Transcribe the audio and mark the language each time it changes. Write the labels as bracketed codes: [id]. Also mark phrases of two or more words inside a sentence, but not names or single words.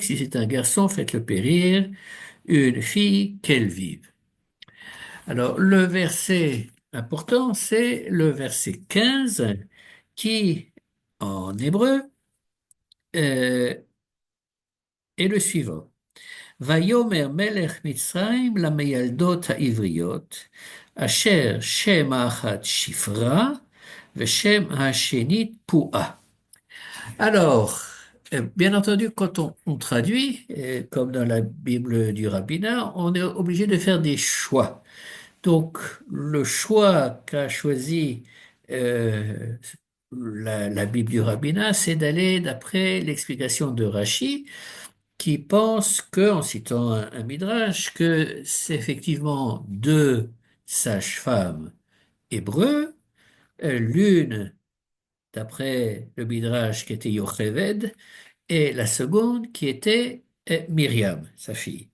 [fr] Si c'est un garçon, faites-le périr. Une fille, qu'elle vive. Alors, le verset important, c'est le verset 15, qui, en hébreu, euh, est le suivant. [he] ויאמר מלך מצרים למיילדות העבריות, אשר שם האחת שפרה ושם השנית פועה. [fr] Alors, bien entendu, quand on traduit, comme dans la Bible du rabbinat, on est obligé de faire des choix. Donc, le choix qu'a choisi euh, la Bible du rabbinat, c'est d'aller d'après l'explication de Rachi, qui pense que, en citant un midrash, que c'est effectivement deux sages-femmes hébreux, l'une d'après le midrash qui était Yocheved, et la seconde qui était Myriam, sa fille.